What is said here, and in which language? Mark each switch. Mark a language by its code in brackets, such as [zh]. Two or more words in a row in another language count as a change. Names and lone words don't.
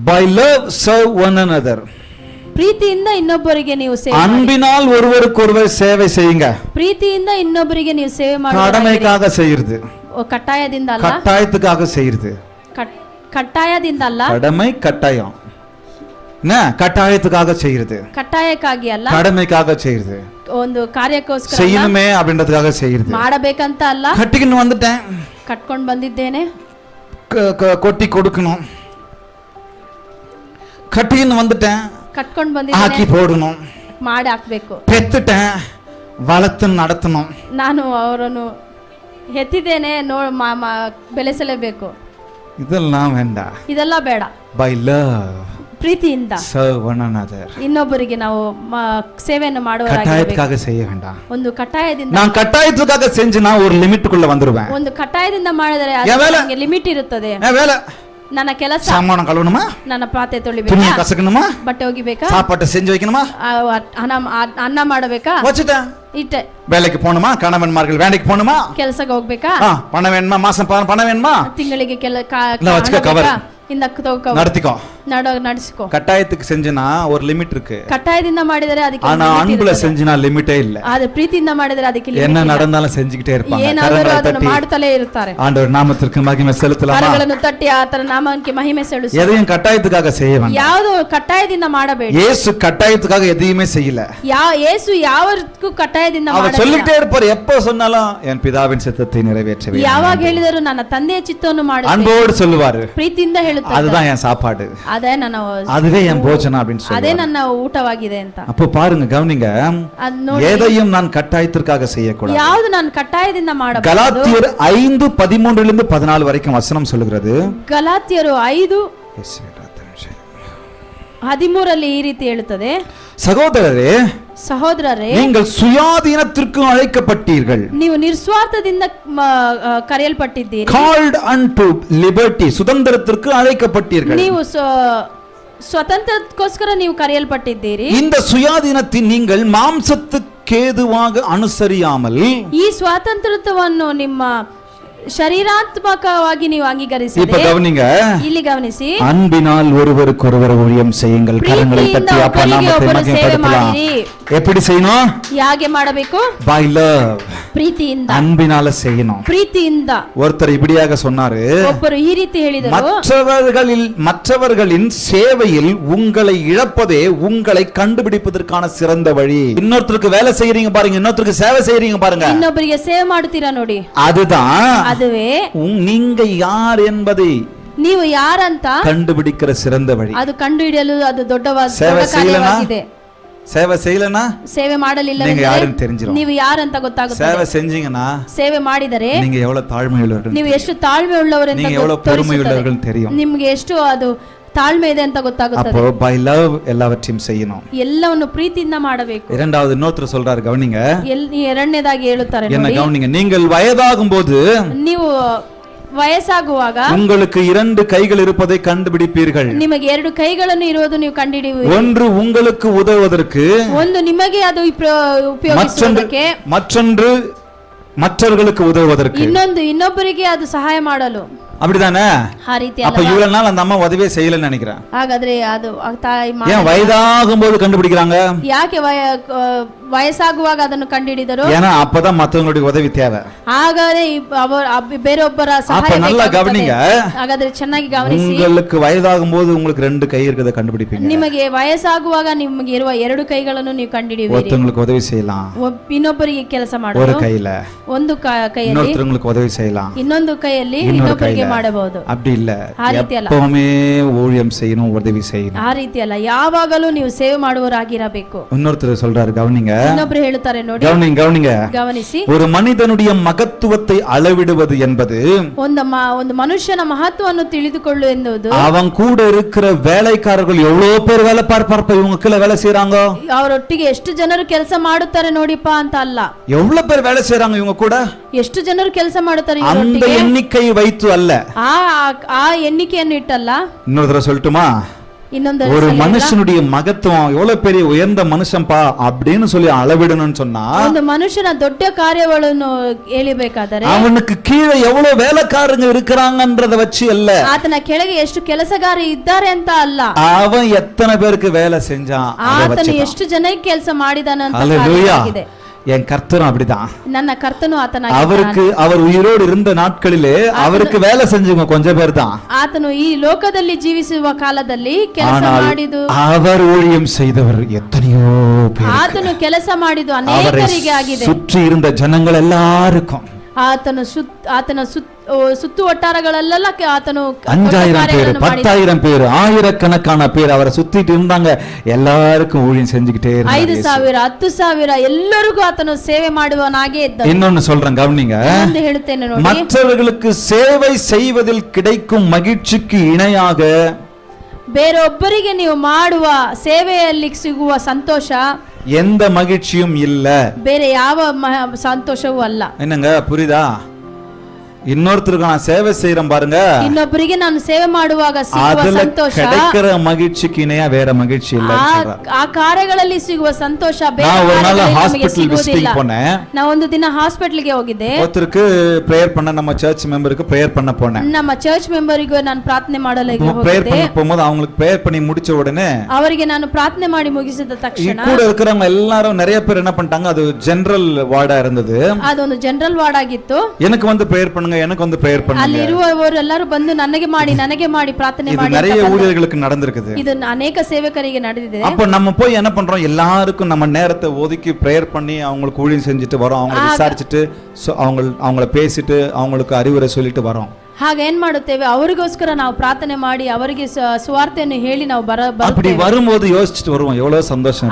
[en] By love serve one another. [kn] ಪ್ರೀತಿಯಿಂದ ಇನ್ನೊಬ್ಬರಿಗೆ ನೀವು ಸೇವೆ ಮಾಡಿ. [ta] அன்பினால் ஒருவருக்கொருவர் சேவை செய்யுங்க. [kn] ಪ್ರೀತಿಯಿಂದ ಇನ್ನೊಬ್ಬರಿಗೆ ನೀವು ಸೇವೆ ಮಾಡಿ. [ta] கடமைக்காக செய்யிறது, [kn] ಕಟ್ಟಾಯದಿಂದ ಅಲ್ಲ, [ta] கட்டாயத்துக்காக செய்யிறது. [kn] ಕಟ್ಟಾಯದಿಂದ ಅಲ್ಲ, [ta] கடமை கட்டாயம் என்ன, கட்டாயத்துக்காக செய்யிறது, [kn] ಕಟ್ಟಾಯಕ್ಕಾಗಿ ಅಲ್ಲ, [ta] கடமைக்காக செய்யிறது. [kn] ಒಂದು ಕಾರ್ಯಕ್ಕೋಸ್ಕರ [ta] செய்யணுமே அப்படின்றதுக்காக செய்யிறது. [kn] ಮಾಡಬೇಕಂತ ಅಲ್ಲ, [ta] கட்டிக்கின்னு வந்துட்டேன், [kn] ಕಟ್ಕೊಂಡು ಬಂದಿದ್ದೇನೆ, [ta] கொட்டி கொடுக்கணும். கட்டிக்கின்னு வந்துட்டேன், [kn] ಕಟ್ಕೊಂಡು [ta] ஆக்கி [kn] ಬಂದಿದ್ದೇನೆ, [ta] போடணும். [kn] ಮಾಡಿ ಹಾಕ್ಬೇಕು. [ta] பெத்துட்டேன், வளர்த்து நடத்தணும். [kn] ನಾನು ಅವರನ್ನು ಹೆತ್ತಿದ್ದೇನೆ, ಬೆಳೆಸಲೇಬೇಕು. [ta] இதெல்லாம் வேண்டாம். [kn] ಇದೆಲ್ಲ ಬೇಡ. [en] By love [kn] ಪ್ರೀತಿಯಿಂದ [en] serve one another. [kn] ಇನ್ನೊಬ್ಬರಿಗೆ ನಾವು ಸೇವೆಯನ್ನು ಮಾಡುವವರಾಗಿರಬೇಕು. [ta] கட்டாயத்துக்காக செய்ய வேண்டாம். [kn] ಒಂದು ಕಟ್ಟಾಯದಿಂದ, [ta] நான் கட்டாயத்துக்காக செஞ்சேனா ஒரு லிமிட்டுக்குள்ள வந்துருவேன். [kn] ಒಂದು ಕಟ್ಟಾಯದಿಂದ ಮಾಡಿದರೆ ಅದಕ್ಕೆ ಲಿಮಿಟ್ ಇರುತ್ತದೆ. [ta] வேலை, [kn] ನನ್ನ ಕೆಲಸ, [ta] சாமான கழுவணுமா, [kn] ನನ್ನ ಪಾತ್ರೆ [ta] துணி [kn] ತೊಳಿಬೇಕಾ, [ta] கசக்கணுமா, [kn] ಬಟ್ಟೆ ಒಗಿಬೇಕಾ, [ta] சாப்பாட்டை செஞ்சு வைக்கணுமா, [kn] ಅನ್ನ ಮಾಡಬೇಕಾ, [ta] வச்சுட்டேன். [kn] ಇಟ್ಟೆ. [ta] வேலைக்கு போகணுமா, கணவன்மார்கள் வேலைக்கு போகணுமா, [kn] ಕೆಲಸಕ್ಕೆ ಹೋಗ್ಬೇಕಾ, [ta] பணம் வேணுமா, மாசம் பணம் வேணுமா, [kn] ತಿಂಗಳಿಗೆ [ta] வச்சுக்க கவர் நடத்திக்கோ, [kn] ನಡೆಸಿಕೋ. [ta] கட்டாயத்துக்கு செஞ்சனா ஒரு லிமிட் இருக்கு. [kn] ಕಟ್ಟಾಯದಿಂದ ಮಾಡಿದರೆ ಅದಕ್ಕೆ [ta] ஆனா அன்புல செஞ்சனா லிமிட்டே இல்ல. [kn] ಆದ್ರೆ ಪ್ರೀತಿಯಿಂದ ಮಾಡಿದರೆ ಅದಕ್ಕೆ ಲಿಮಿಟ್ [ta] என்ன [kn] ಇಲ್ಲ. [ta] நடந்தாலும் செஞ்சுக்கிட்டே இருப்பாங்க. [kn] ಏನಾದರೂ ಅದನ್ನು ಮಾಡುತ್ತಲೇ ಇರುತ್ತಾರೆ. [ta] ஆண்டவர் நாமத்திற்கு மகிமை செலுத்தலாமா? [kn] ಕರಗಳನ್ನು ತಟ್ಟಿ ಆತನ ನಾಮಕ್ಕೆ ಮಹಿಮೆ ಸಲ್ಲಿಸು. [ta] எதையும் கட்டாயத்துக்காக செய்ய வேண்டாம். [kn] ಯಾವುದು ಕಟ್ಟಾಯದಿಂದ ಮಾಡಬೇಡಿ. [ta] இயேசு கட்டாயத்துக்காக எதையுமே செய்யல. [kn] ಯೇಸು ಯಾವದಕ್ಕೂ ಕಟ್ಟಾಯದಿಂದ [ta] அவர் [kn] ಮಾಡಲಿಲ್ಲ. [ta] சொல்லிட்டே இருப்பார், எப்போ சொன்னாலும் என் பிதாவின் சித்தத்தை நிறைவேற்றவே. [kn] ಯಾವಾಗ ಹೇಳಿದರೂ ನನ್ನ ತಂದೆಯ ಚಿತ್ತವನ್ನು ಮಾಡುತ್ತೇನೆ. [ta] அன்போடு சொல்லுவாரு. [kn] ಪ್ರೀತಿಯಿಂದ ಹೇಳುತ್ತಾರೆ. [ta] அதுதான் என் சாப்பாடு, [kn] ಅದೇ ನನ್ನ, [ta] அதுவே என் போஜனம் அப்படின்னு [kn] ಅದೇ [ta] சொல்லுவாரு. [kn] ನನ್ನ ಊಟವಾಗಿದೆ ಅಂತ. [ta] அப்போ பாருங்க, கவனிங்க, [kn] ಅದ್ ನೋಡಿ, [ta] எதையும் நான் கட்டாயத்திற்காக செய்யக்கூடாது. [kn] ಯಾವುದು ನಾನು ಕಟ್ಟಾಯದಿಂದ ಮಾಡಬಹುದು. [ta] கலாத்தியர் 5:13 14 வரைக்கும் வசனம் சொல்லுகிறது. [kn] ಗಲಾತ್ಯರು 5:13 ಈ ರೀತಿ ಹೇಳುತ್ತದೆ, [ta] சகோதரரே, [kn] ಸಹೋದರರೇ, [ta] நீங்கள் சுயாதீனத்திற்கு அழைக்கப்பட்டீர்கள். [kn] ನೀವು ನಿಸ್ವಾರ್ಥದಿಂದ ಕರೆಯಲ್ಪಟ್ಟಿದ್ದೀರಿ. [en] called unto liberty, [ta] சுதந்திரத்திற்கு அழைக்கப்பட்டீர்கள். [kn] ನೀವು ಸ್ವತಂತ್ರಕ್ಕೋಸ್ಕರ ನೀವು ಕರೆಯಲ್ಪಟ್ಟಿದ್ದೀರಿ. [ta] இந்த சுயாதீனத்தை நீங்கள் மாம்சத்துக்கேதுவாக அனுசரியாமல், [kn] ಈ ಸ್ವಾತಂತ್ರ್ಯವನ್ನು ನಿಮ್ಮ ಶರೀರಾತ್ಮಕವಾಗಿ ನೀವು ಅಂಗೀಕರಿಸಿ. [ta] இப்ப கவனிங்க, [kn] ಇಲ್ಲಿ ಗಮನಿಸಿ, [ta] அன்பினால் ஒருவருக்கொருவர் ஊழியம் செய்யுங்கள். கரங்களை தட்டி அப்பா நாமத்தை மகிமைப்படுத்தலாம். எப்படி செய்யணும்? [kn] ಹೇಗೆ ಮಾಡಬೇಕು? [en] By love, [kn] ಪ್ರೀತಿಯಿಂದ, [ta] அன்பினால செய்யணும். [kn] ಪ್ರೀತಿಯಿಂದ. [ta] ஒருத்தர் இப்படியாக சொன்னாரு, [kn] ಒಬ್ಬರು ಈ ರೀತಿ ಹೇಳಿದರು, [ta] மற்றவர்களின் சேவையில் உங்களை இழப்பதே உங்களை கண்டுபிடிப்பதற்கான சிறந்த வழி. இன்னொருத்தருக்கு வேலை செய்யறீங்க பாருங்க, இன்னொருத்தருக்கு சேவை செய்யறீங்க பாருங்க, [kn] ಇನ್ನೊಬ್ಬರಿಗೆ ಸೇವೆ ಮಾಡುತ್ತೀರಾ ನೋಡಿ, [ta] அதுதான் [kn] ಅದುವೇ [ta] நீங்க யார் என்பதை [kn] ನೀವು ಯಾರಂತ [ta] கண்டுபிடிக்கிற சிறந்த வழி. [kn] ಅದು ಕಂಡುಹಿಡಿಯಲು ಅದು ದೊಡ್ಡ ಕಾರ್ಯವಾಗಿದೆ. [ta] சேவை செய்யலனா, [kn] ಸೇವೆ ಮಾಡಲಿಲ್ಲ [ta] நீங்க யாருன்னு தெரிஞ்சிரும். [kn] ನೀವು ಯಾರಂತ ಗೊತ್ತಾಗುತ್ತದೆ. [ta] சேவை செஞ்சீங்கன்னா, [kn] ಸೇವೆ ಮಾಡಿದರೆ [ta] நீங்க எவ்வளவு தாழ்மை உள்ளவர்கள், [kn] ನೀವು ಎಷ್ಟು ತಾಳ್ಮೆ ಉಳ್ಳವರೆಂತ [ta] நீங்க எவ்வளவு பொறுமை உள்ளவர்கள் தெரியும். [kn] ನಿಮಗೆ ಎಷ್ಟು ಅದು ತಾಳ್ಮೆ ಇದೆ ಅಂತ ಗೊತ್ತಾಗುತ್ತದೆ. [ta] அப்போ [en] by love [ta] எல்லாவற்றையும் செய்யணும். [kn] ಎಲ್ಲವನ್ನು ಪ್ರೀತಿಯಿಂದ ಮಾಡಬೇಕು. [ta] இரண்டாவது இன்னொருத்தர் சொல்றாரு, கவனிங்க, [kn] ಎರಡನೇದಾಗಿ ಹೇಳುತ್ತಾರೆ [ta] என்ன [kn] ನೋಡಿ, [ta] கவனிங்க, நீங்கள் வயதாகும் போது [kn] ನೀವು ವಯಸ್ಸಾಗುವಾಗ [ta] உங்களுக்கு 2 கைகள் இருப்பதை கண்டுபிடிப்பீர்கள். [kn] ನಿಮಗೆ 2 ಕೈಗಳನ್ನು ಇರುವುದು ನೀವು ಕಂಡುಹಿಡಿಯುವಿರಿ. [ta] ஒன்று உங்களுக்கு உதவுவதற்கு, [kn] ಒಂದು ನಿಮಗೆ ಅದು ಉಪಯೋಗಿಸುವುದಕ್ಕೆ, [ta] மற்றொன்று மற்றவர்களுக்கு உதவுவதற்கு, [kn] ಇನ್ನೊಬ್ಬರಿಗೆ ಅದು ಸಹಾಯ ಮಾಡಲು. [ta] அப்படிதானே? [kn] ಆ ರೀತಿ [ta] அப்ப இவ்வளவு நாள் அந்த அம்மா உதவியே செய்யலன்னு நினைக்கிறேன். [kn] ಹಾಗಾದ್ರೆ ಅದು ತಾಯಿ [ta] ஏன் வயதாகும் போது கண்டுபிடிக்கிறாங்க? [kn] ಯಾಕೆ ವಯಸ್ಸಾಗುವಾಗ ಅದನ್ನು ಕಂಡುಹಿಡಿದರು? [ta] ஏன்னா அப்பதான் மற்றவங்களுடைய உதவி தேவை. [kn] ಹಾಗಾದ್ರೆ ಬೇರೊಬ್ಬರ ಸಹಾಯ [ta] கவனிங்க, [kn] ಹಾಗಾದ್ರೆ ಚೆನ್ನಾಗಿ ಗಮನಿಸಿ, [ta] உங்களுக்கு வயதாகும் போது உங்களுக்கு 2 ಕೈ இருக்கிறத கண்டுபிடிப்பீங்க. [kn] ನಿಮಗೆ ವಯಸ್ಸಾಗುವಾಗ ನಿಮಗೆ ಇರುವ 2 ಕೈಗಳನ್ನು ನೀವು ಕಂಡುಹಿಡಿಯುವಿರಿ. [ta] ஒருத்தங்களுக்கு உதவி செய்யலாம், [kn] ಇನ್ನೊಬ್ಬರಿಗೆ ಕೆಲಸ ಮಾಡಬಹುದು [ta] ஒரு கையில, [kn] ಒಂದು ಕೈಯಲ್ಲಿ [ta] இன்னொருத்தங்களுக்கு உதவி செய்யலாம், [kn] ಇನ್ನೊಂದು ಕೈಯಲ್ಲಿ ಇನ್ನೊಬ್ಬರಿಗೆ ಮಾಡಬಹುದು. [ta] அப்படி இல்ல, [kn] ಆ ರೀತಿ ಅಲ್ಲ, [ta] எப்பவுமே ஊழியம் செய்யணும், உதவி செய்யணும். [kn] ಆ ರೀತಿ ಅಲ್ಲ, ಯಾವಾಗಲೂ ನೀವು ಸೇವೆ ಮಾಡುವವರಾಗಿರಬೇಕು. [ta] இன்னொருத்தர் சொல்றாரு, கவனிங்க, [kn] ಇನ್ನೊಬ್ರು ಹೇಳುತ್ತಾರೆ ನೋಡಿ, [ta] கவனிங்க, [kn] ಗಮನಿಸಿ, [ta] ஒரு மனிதனுடைய மகத்துவத்தை அளவிடுவது என்பது, [kn] ಒಂದು ಮನುಷ್ಯನ ಮಹತ್ವವನ್ನು ತಿಳಿದುಕೊಳ್ಳು ಎನ್ನುವುದು, [ta] அவன் கூட இருக்கிற வேலைக்காரர்கள் எவ்வளவு பேர் வேலை பார்ப்பார்ப்ப, இவங்க கீழே வேலை செய்யறாங்க, [kn] ಅವರೊಟ್ಟಿಗೆ ಎಷ್ಟು ಜನರು ಕೆಲಸ ಮಾಡುತ್ತಾರೆ ನೋಡಿಪ್ಪ ಅಂತ ಅಲ್ಲ, [ta] எவ்வளவு பேர் வேலை செய்யறாங்க இவங்க கூட, [kn] ಎಷ್ಟು ಜನರು ಕೆಲಸ ಮಾಡುತ್ತಾರೆ [ta] அந்த எண்ணிக்கை வைத்து அல்ல, [kn] ಆ ಎண்ಣಿಕೆಯನ್ನು ಇಟ್ಟಲ್ಲ. [ta] இன்னொரு தடவை சொல்லட்டுமா? [kn] ಇನ್ನೊಂದು [ta] ஒரு [kn] ಸಲ ಹೇಳ. [ta] மனுஷனுடைய மகத்துவம் எவ்வளவு பெரிய உயர்ந்த மனுஷன்பா அப்படின்னு சொல்லி அளவிடணும்னு சொன்னா [kn] ಒಂದು ಮನುಷ್ಯನ ದೊಡ್ಡ ಕಾರ್ಯಗಳನ್ನು ಹೇಳಿಬೇಕಾದರೆ [ta] அவனுக்கு கீழே எவ்வளவு வேலைக்காரங்க இருக்கிறாங்கன்றத வச்சு அல்ல, [kn] ಆತನ ಕೆಳಗೆ ಎಷ್ಟು ಕೆಲಸಗಾರ ಇದ್ದಾರೆ ಅಂತ ಅಲ್ಲ, [ta] அவன் எத்தனை பேருக்கு வேலை செஞ்சான் அதை [kn] ಆತನು [ta] வச்சுதான். [kn] ಎಷ್ಟು ಜನಕ್ಕೆ ಕೆಲಸ ಮಾಡಿದಾನ ಅಂತ [ta] அல்லேலூயா. [kn] ಕಾರ್ಯವಾಗಿದೆ. [ta] என் கர்த்தரும் அப்படிதான். [kn] ನನ್ನ ಕರ್ತನು [ta] அவருக்கு அவர் உயிரோடு இருந்த நாட்களிலே அவருக்கு வேலை செஞ்சவங்க கொஞ்சம் பேர் தான். [kn] ಆತನು ಈ ಲೋಕದಲ್ಲಿ ಜೀವಿಸುವ ಕಾಲದಲ್ಲಿ ಕೆಲಸ [ta] ஆனால் [kn] ಮಾಡಿದ್ದು, [ta] அவர் ஊழியம் செய்தவர் எத்தனையோ பேர். [kn] ಆತನು ಕೆಲಸ ಮಾಡಿದ್ದು [ta] அவரை [kn] ಅನೇಕರಿಗೆ ಆಗಿದೆ. [ta] சுற்றி இருந்த ஜனங்கள் எல்லாருக்கும் [kn] ಆತನ ಸುತ್ತು ವಟ್ಟಾರಗಳಲ್ಲೆಲ್ಲ ಆತನು [ta] 5000 பேர் 10,000 பேர் ஆயிரக்கணக்கான பேர் அவரை சுத்திட்டு இருந்தாங்க. எல்லாருக்கும் ஊழியம் செஞ்சுக்கிட்டே இருந்தார். [kn] 5,000 10,000 ಎಲ್ಲರಿಗೂ ಆತನು ಸೇವೆ ಮಾಡುವನಾಗೇ ಇದ್ದ. [ta] இன்னொன்னு சொல்றேன் கவனிங்க. [kn] ಎಂದು ಹೇಳುತ್ತೇನೆ ನೋಡಿ, [ta] மற்றவர்களுக்கு சேவை செய்வதில் கிடைக்கும் மகிழ்ச்சிக்கு இணையாக [kn] ಬೇರೊಬ್ಬರಿಗೆ ನೀವು ಮಾಡುವ ಸೇವೆಯಲ್ಲಿ ಸಿಗುವ ಸಂತೋಷ [ta] எந்த மகிழ்ச்சியும் இல்ல. [kn] ಬೇರೆ ಯಾವ ಸಂತೋಷವೂ ಅಲ್ಲ. [ta] என்னங்க புரியுதா? இன்னொருத்தருக்கு நான் சேவை செய்யறேன் பாருங்க, [kn] ಇನ್ನೊಬ್ಬರಿಗೆ ನಾನು ಸೇವೆ ಮಾಡುವಾಗ ಸಿಗುವ [ta] அதுல [kn] ಸಂತೋಷ, [ta] கிடைக்கிற மகிழ்ச்சிக்கு இணையா வேற மகிழ்ச்சி இல்ல. [kn] ಆ ಕಾರ್ಯಗಳಲ್ಲಿ ಸಿಗುವ ಸಂತೋಷ ಬೇರೆ [ta] நான் ஒரு நாள் [kn] ಕಾರ್ಯಗಳಲ್ಲಿ ನಮಗೆ [ta] ஹாஸ்பிடல் [kn] ಸಿಗುವುದಿಲ್ಲ. [ta] விசிட்டிங் போனேன். [kn] நான் ಒಂದು ದಿನ ಹಾಸ್ಪಿಟಲ್ಗೆ ಹೋಗಿದ್ದೆ. [ta] ஒருத்தருக்கு பிரேயர் பண்ண, நம்ம சர்ச் மெம்பருக்கு பிரேயர் பண்ண போனேன். [kn] ನಮ್ಮ ಚರ್ಚ್ ಮೆಂಬರಿಗೂ ನಾನು ಪ್ರಾರ್ಥನೆ ಮಾಡಲು [ta] பிரேயர் [kn] ಹೋಗಿದ್ದೆ. [ta] பண்ண போகும்போது அவங்களுக்கு பிரேயர் பண்ணி முடிச்ச உடனே [kn] ಅವರಿಗೆ ನಾನು ಪ್ರಾರ್ಥನೆ ಮಾಡಿ ಮುಗಿಸಿದ ತಕ್ಷಣ [ta] கூட இருக்கிறவங்க எல்லாரும் நிறைய பேர் என்ன பண்ணிட்டாங்க, அது ஜெனரல் வார்டா இருந்தது. [kn] ಅದೊಂದು ಜನರಲ್ ವಾರ್ಡ್ ಆಗಿತ್ತು. [ta] எனக்கு வந்து பிரேயர் பண்ணுங்க, எனக்கு வந்து பிரேயர் பண்ணுங்க. [kn] ಅಲ್ಲಿ ಇರುವವರು ಎಲ್ಲರೂ ಬಂದು ನನಗೆ ಮಾಡಿ ಪ್ರಾರ್ಥನೆ [ta] இது [kn] ಮಾಡಿ [ta] நிறைய ஊழியர்களுக்கு நடந்திருக்குது. [kn] ಇದು ಅನೇಕ ಸೇವಕರಿಗೆ ನಡೆದಿದೆ. [ta] அப்ப நம்ம போய் என்ன பண்றோம், எல்லாருக்கும் நம்ம நேரத்தை ஒதுக்கி பிரேயர் பண்ணி அவங்களுக்கு ஊழியம் செஞ்சுட்டு வரோம், அவங்களை விசாரிச்சுட்டு அவங்கள பேசிட்டு அவங்களுக்கு அறிவுரை சொல்லிட்டு வரோம். [kn] ಹಾಗೆ ಏನ್ ಮಾಡುತ್ತೇವೆ, ಅವರಿಗೋಸ್ಕರ ನಾವು ಪ್ರಾರ್ಥನೆ ಮಾಡಿ ಅವರಿಗೆ ಸುವಾರ್ತೆಯನ್ನು ಹೇಳಿ ನಾವು [ta] அப்படி வரும்போது யோசிச்சுட்டு வருவோம், எவ்வளவு சந்தோஷம்